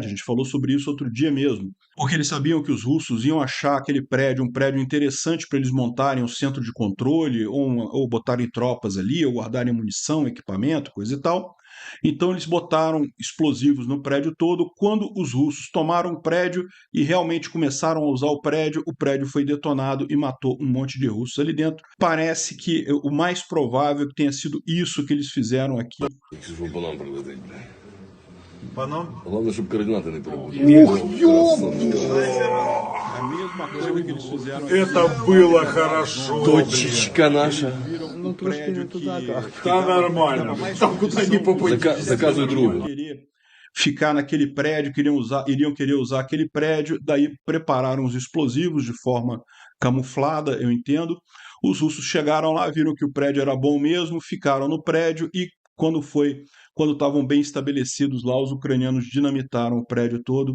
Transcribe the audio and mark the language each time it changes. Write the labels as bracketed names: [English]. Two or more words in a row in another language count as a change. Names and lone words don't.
[Portuguese] A gente falou sobre isso outro dia mesmo. Porque eles sabiam que os russos iam achar aquele prédio um prédio interessante para eles montarem um centro de controle, ou botarem tropas ali, ou guardarem munição, equipamento, coisa e tal. Então eles botaram explosivos no prédio todo. Quando os russos tomaram o prédio e realmente começaram a usar o prédio foi detonado e matou um monte de russos ali dentro. Parece que o mais provável é que tenha sido isso que eles fizeram aqui. [Russian] Главное, чтобы координаты не перепутали. [Portuguese] A mesma coisa que eles fizeram aqui. [Russian] Это было хорошо. Точечка наша. [Portuguese] Um prédio que [Russian] Tá nормально. Там куда ни попади. Заказывай другу. [Portuguese] querer ficar naquele prédio, iriam querer usar aquele prédio, daí prepararam os explosivos de forma camuflada, eu entendo. Os russos chegaram lá, viram que o prédio era bom mesmo, ficaram no prédio e quando estavam bem estabelecidos lá, os ucranianos dinamitaram o prédio todo.